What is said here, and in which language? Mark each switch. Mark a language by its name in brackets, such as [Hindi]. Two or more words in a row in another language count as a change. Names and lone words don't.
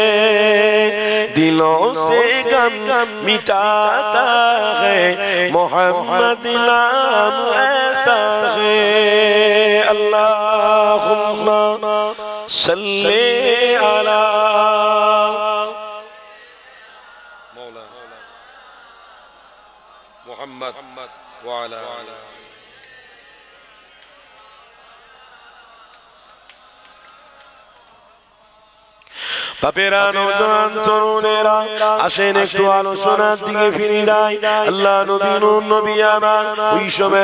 [Urdu] دلوں سے غم مٹاتا ہے محمد نام ایسا ہے [Arabic] اللہم صلی علی محمد وعلا [Bangla] বাপেরা নওজোয়ান তরুণেরা আসেন একটু আলোচনার দিকে ফিরে যাই আল্লাহ নবী নূর নবী আমার ওই সময়